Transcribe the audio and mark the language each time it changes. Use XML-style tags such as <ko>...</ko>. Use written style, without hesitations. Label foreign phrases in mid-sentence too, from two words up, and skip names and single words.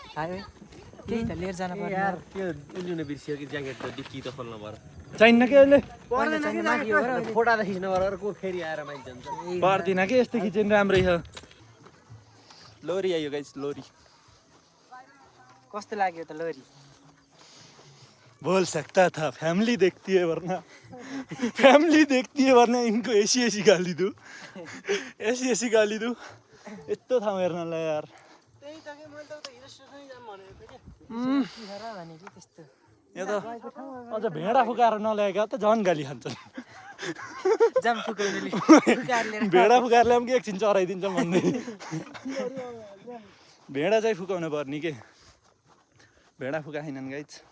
<ne>केही त लिएर जानु पर्यो यार त्यो उल्लिनु बिर्सियो कि ज्याकेट त डिक्की त खोल्नु पर्यो चाहिन्न कि अहिले फोटा त खिच्नु पर्यो को फेरि आएर माइक जान्छ पर्दिन कि यस्तो खिच्यो नि राम्रै छ लोरी आयो गाइस लोरी कस्तो लाग्यो त लोरी</ne> <hi>बोल सकता था फैमिली देखती है वरना इनको ऐसी ऐसी गाली दूँ ऐसी गाली दूँ</hi> <ne>यस्तो ठाउँ हेर्नलाई यार यहाँ त अझ भेडा फुकाएर नल्याएका त झन् गाली खान्छन् भेडा फुकाएर ल्याउँ कि एकछिन चराइदिन्छ भन्दै भेडा चाहिँ फुकाउनु पर्ने के भेडा फुकाएनन् गाइज</ne>